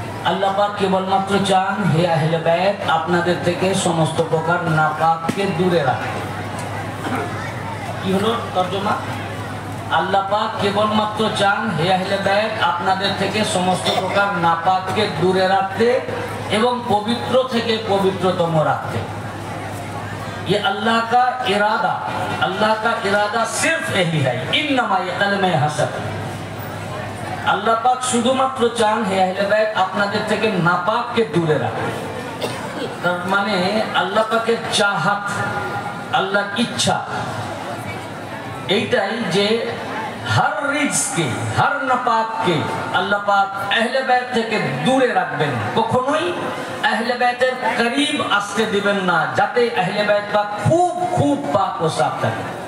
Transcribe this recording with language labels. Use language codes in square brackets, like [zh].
[bn] আল্লাহ পাক কেবলমাত্র চান, হে আহলে বাইত, আপনাদের থেকে সমস্ত প্রকার নাপাককে দূরে রাখতে। কি হলো তরজমা? আল্লাহ পাক কেবলমাত্র চান, হে আহলে বাইত, আপনাদের থেকে সমস্ত প্রকার নাপাককে দূরে রাখতে এবং পবিত্র থেকে পবিত্রতম রাখতে। [hi] ये अल्लाह का इरादा सिर्फ यही है, [ar] इन्नमा ये कलमे हसद। [bn] আল্লাহ পাক শুধুমাত্র চান হে আহলে বাইত আপনাদের থেকে নাপাককে দূরে রাখেন। তার মানে আল্লাহ পাকের চাহাত, আল্লাহর ইচ্ছা এইটাই যে হর রিজকে, হর নাপাককে আল্লাহ পাক আহলে বাইত থেকে দূরে রাখবেন, কখনোই আহলে বাইতের করিব আসতে দিবেন না, যাতে আহলে বাইত পাক খুব খুব পাক ও সাফ থাকে।